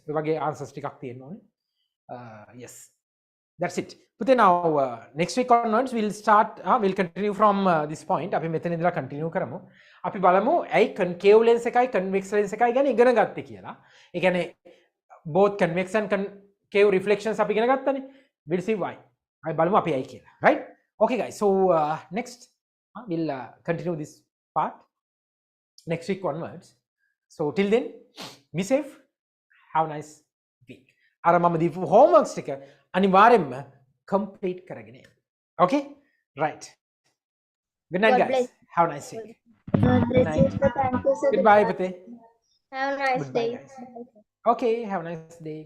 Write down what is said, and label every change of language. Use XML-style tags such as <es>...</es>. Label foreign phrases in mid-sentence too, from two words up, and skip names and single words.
<si>ඔය වගේ answers ටිකක් තියෙන්න ඕනේ.</si> <en>Yes, that's it. But now next week onwards we'll continue from this point.</en> <si>අපි මෙතන ඉඳලා continue කරමු. අපි බලමු ඇයි</si> <en>concave lens</en> <si>එකයි</si> <en>convex lens</en> <si>එකයි ගැන ඉගෙන ගත්තේ කියලා. ඒ කියන්නේ</si> <en>both convex and concave reflections</en> <si>අපි ඉගෙන ගත්තනේ.</si> <en>We'll see why.</en> <si>අපි බලමු අපි ඇයි කියලා.</si> <en>Right? Okay guys, so next we'll continue this part next week onwards. So till then, be safe, have a nice week.</en> <si>අර මම දීපු homeworks ටික අනිවාර්යෙන්ම complete කරගෙන යන්න.</si> <en>Okay? Right. Good night, God guys. bless. Have a nice week. God bless Night. you, sir. Thank you, sir. Goodbye, Pate. Have a nice Goodbye, day. guys. Okay, have a nice day.</en>